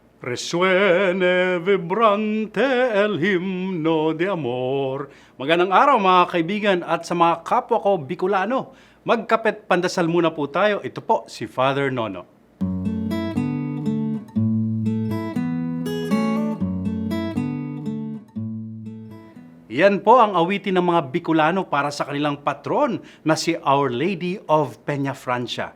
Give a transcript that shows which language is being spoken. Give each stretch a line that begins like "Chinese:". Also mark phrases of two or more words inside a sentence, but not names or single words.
Spanish: Resuene vibrante el himno de amor.
Filipino: Magandang araw mga kaibigan at sa mga kapwa ko Bicolano. Magkapet pandasal muna po tayo. Ito po si Father Nono. Yan po ang awitin ng mga Bicolano para sa kanilang patron na si Our Lady of Peña Francia.